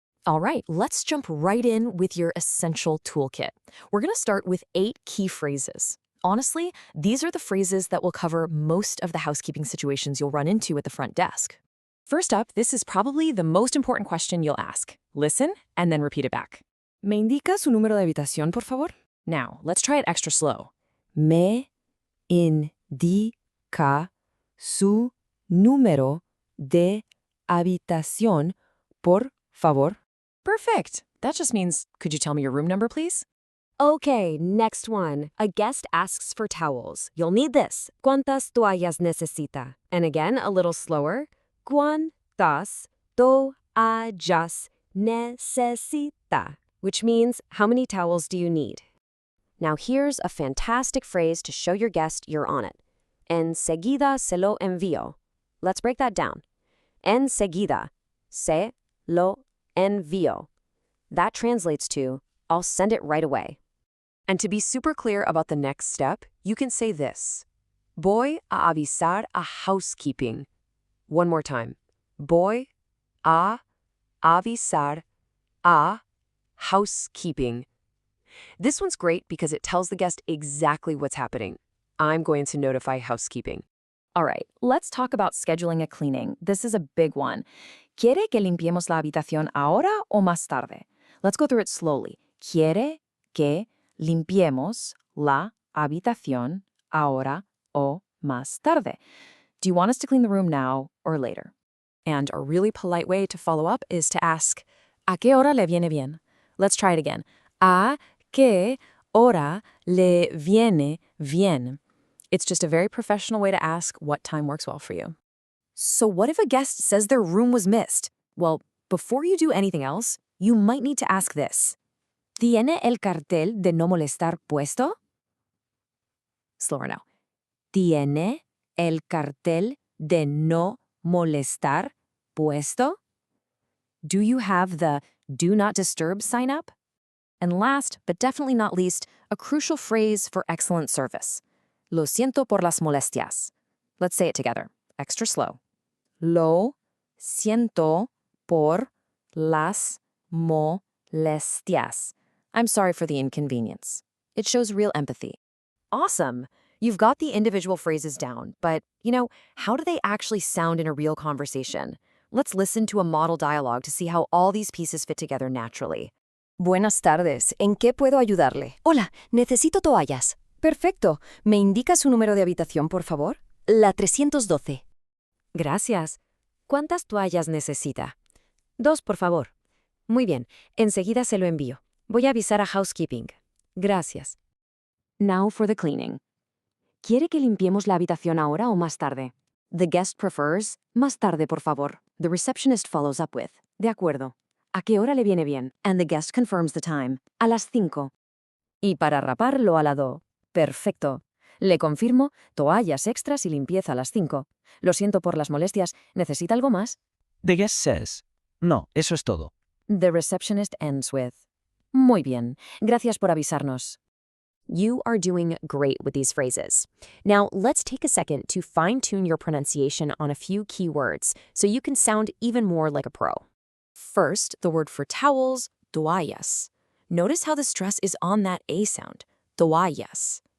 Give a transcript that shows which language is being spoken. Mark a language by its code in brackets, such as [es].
[en] All right, let's jump right in with your essential toolkit. We're going to start with 8 key phrases. Honestly, these are the phrases that will cover most of the housekeeping situations you'll run into at the front desk. First up, this is probably the most important question you'll ask. Listen and then repeat it back. [es] ¿Me indica su número de habitación, por favor? [en] Now, let's try it extra slow. [es] Me indica su número de habitación, por favor. [en] Perfect. That just means, could you tell me your room number, please? Okay, next one. A guest asks for towels. You'll need this. [es] ¿Cuántas toallas necesita? [en] And again, a little slower. [es] ¿Cuántas toallas necesita? [en] Which means, how many towels do you need? Now here's a fantastic phrase to show your guest you're on it. [es] Enseguida se lo envío. [en] Let's break that down. [es] Enseguida se lo envío. [en] That translates to, I'll send it right away. And to be super clear about the next step, you can say this. [es] Voy a avisar a housekeeping. [en] One more time. [es] Voy a avisar a housekeeping. [en] This one's great because it tells the guest exactly what's happening. I'm going to notify housekeeping. All right, let's talk about scheduling a cleaning. This is a big one. [es] ¿Quiere que limpiemos la habitación ahora o más tarde? [en] Let's go through it slowly. [es] ¿Quiere que limpiemos la habitación ahora o más tarde? [en] Do you want us to clean the room now or later? And a really polite way to follow up is to ask, [es] ¿A qué hora le viene bien? [en] Let's try it again. [es] ¿A qué hora le viene bien? [en] It's just a very professional way to ask what time works well for you. So what if a guest says their room was missed? Well, before you do anything else, you might need to ask this. [es] ¿Tiene el cartel de no molestar puesto? [en] Slower now. [es] ¿Tiene el cartel de no molestar puesto? [en] Do you have the do not disturb sign up? And last, but definitely not least, a crucial phrase for excellent service. Lo siento por las molestias. Let's say it together, extra slow. Lo siento por las molestias. I'm sorry for the inconvenience. It shows real empathy. Awesome! You've got the individual phrases down, but, how do they actually sound in a real conversation? Let's listen to a model dialogue to see how all these pieces fit together naturally. [es] Buenas tardes. ¿En qué puedo ayudarle? Hola, necesito toallas. Perfecto. ¿Me indica su número de habitación, por favor? La 312. Gracias. ¿Cuántas toallas necesita? 2, por favor. Muy bien. Enseguida se lo envío. Voy a avisar a Housekeeping. Gracias. [en] Now for the cleaning. [es] ¿Quiere que limpiemos la habitación ahora o más tarde? [en] The guest prefers, [es] más tarde, por favor. [en] The receptionist follows up with, [es] de acuerdo. ¿A qué hora le viene bien? [en] And the guest confirms the time. [es] A las 5. Y para raparlo a la 2. Perfecto. Le confirmo, toallas extras y limpieza a las 5. Lo siento por las molestias. ¿Necesita algo más? [en] The guest says, [es] no, eso es todo. [en] The receptionist ends with, [es] muy bien. Gracias por avisarnos. [en] You are doing great with these phrases. Now, let's take a second to fine-tune your pronunciation on a few key words so you can sound even more like a pro. First, the word for towels, toallas. Notice how the stress is on that A sound, toallas.